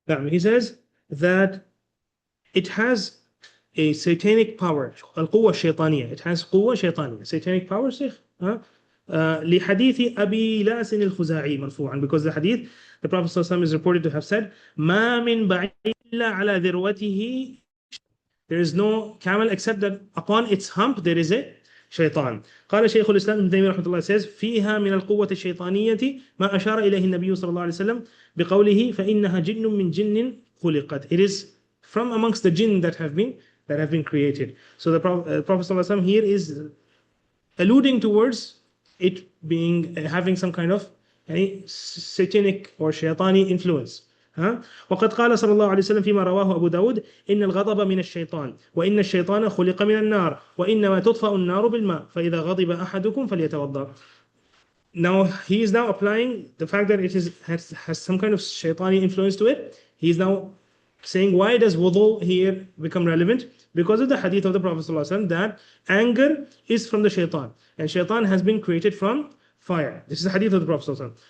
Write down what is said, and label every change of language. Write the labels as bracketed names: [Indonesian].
[English] He says that it has a satanic power. [Arabic] القوة الشيطانية. [English] It has [Arabic] قوة شيطانية. [English] Satanic power, Sheikh. [Arabic] لحديث أبي لاس الخزاعي مرفوعا, [English] because the hadith, the Prophet ﷺ is reported to have said, [Arabic] ما من بعير إلا على ذروته. [English] There is no camel except that upon its hump there is a shaitan. [Arabic] قال شيخ الإسلام ابن تيمية رحمة الله says فيها من القوة الشيطانية ما أشار إليه النبي صلى الله عليه وسلم بقوله فإنها جن من جن خلقت. It is [English] from amongst the jinn that have been created. So the Prophet ﷺ here is alluding towards it being having some kind of satanic or shaitani influence. [Arabic] وقد قال صلى الله عليه وسلم فيما رواه أبو داود إن الغضب من الشيطان وإن الشيطان خلق من النار وإنما تطفأ النار بالماء فإذا غضب أحدكم فليتوضأ. [English] Now he is now applying the fact that it has some kind of shaitani influence to it. He is now saying, why does wudu here become relevant? Because of the hadith of the Prophet ﷺ that anger is from the shaitan, and shaitan has been created from fire. This is the hadith of the Prophet ﷺ.